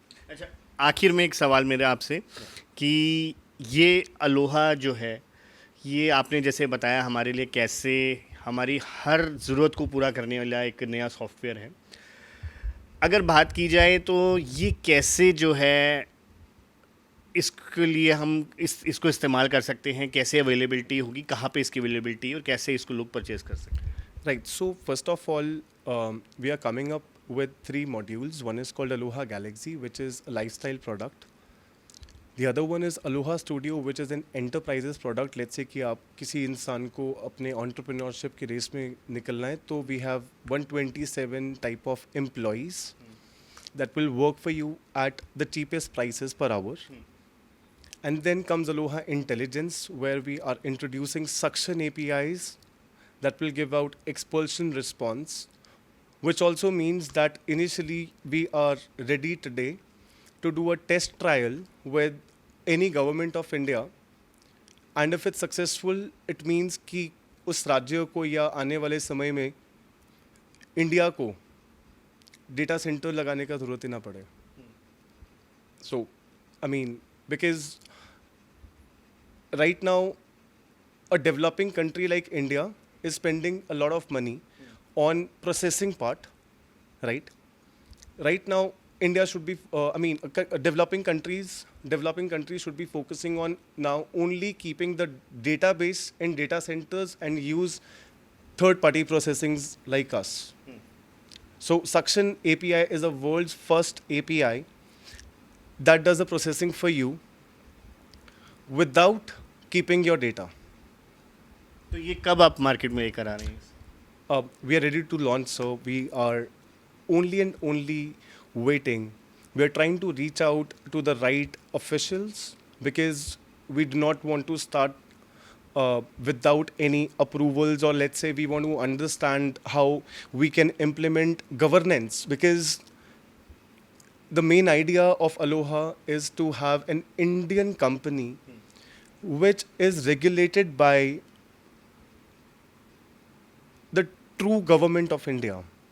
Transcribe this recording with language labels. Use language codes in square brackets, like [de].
[hi] अच्छा, आखिर में एक सवाल मेरा आपसे कि ये अलोहा जो है, ये आपने जैसे बताया हमारे लिए कैसे हमारी हर ज़रूरत को पूरा करने वाला एक नया सॉफ्टवेयर है। अगर बात की जाए तो ये कैसे जो है इसके लिए हम इसको इस्तेमाल कर सकते हैं, कैसे अवेलेबिलिटी होगी, कहाँ पे इसकी अवेलेबिलिटी और कैसे इसको लोग परचेज कर सकते हैं? [en] Right. So first of all, we are coming up with 3 modules. One is called Aloha Galaxy, which is a lifestyle product. The other one is Aloha Studio, which is an enterprises product. Let's say कि आप किसी इंसान को अपने entrepreneurship की race में निकलना है, तो we have 127 type of employees that will work for you at the cheapest prices per hour. And then comes Aloha Intelligence, where we are introducing suction APIs that will give out expulsion response, which also means that initially we are ready today to do a test trial with any government of India. And if it's successful, it means कि उस राज्य को या आने वाले समय में India को डेटा सेंटर लगाने का ज़रूरत ही ना पड़े. So, I mean, because right now, a developing country like India is spending a lot of money on processing part, right? Right now, India should be, developing countries should be focusing on now only keeping the database in data centers and use third-party processings like us. So, Suction API is the world's first API that does the processing for you without keeping your data. [hi] तो ये कब आप market में लेकर आ रहे हैं? [en] We are ready to launch, so we are only and only waiting. We are trying to reach out to the right officials because we do not want to start without any approvals, or let's say we want to understand how we can implement governance, because the main idea of Aloha is to have an Indian company which is regulated by the true government of India.